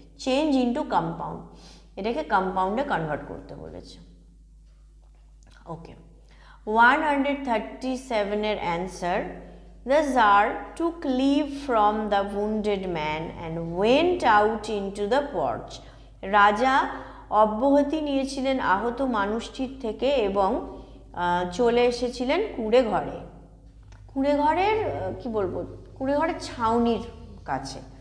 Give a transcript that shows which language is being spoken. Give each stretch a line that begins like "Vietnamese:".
English: change into compound,
Bangla: এটাকে কম্পাউন্ডে convert করতে বলেছে।
English: Okay, 137 এর answer, the Tsar took leave from the wounded man and went out into the porch.
Bangla: রাজা অব্যাহতি নিয়েছিলেন আহত মানুষটির থেকে এবং চলে এসেছিলেন কুঁড়ে ঘরে। কুঁড়ে ঘরের কি বলবো, কুঁড়ে ঘরের ছাউনির কাছে।